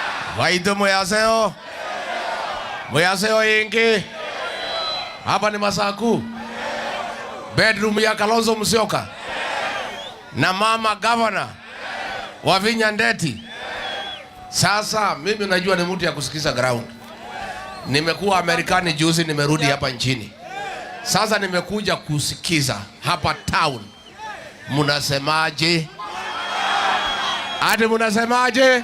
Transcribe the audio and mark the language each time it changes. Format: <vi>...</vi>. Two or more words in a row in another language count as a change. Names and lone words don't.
<kam>Waitu muyaseo. Muyaseo ingi.</kam> <sw>Hapa ni Masaku. Bedroom ya Kalonzo Musyoka. Na mama governor Wavinya Ndeti. Sasa mimi najua ni mtu ya kusikiza ground. Nimekuwa Amerikani juzi, nimerudi hapa nchini. Sasa nimekuja kusikiza hapa town. Munasemaje? Ati munasemaje?</sw>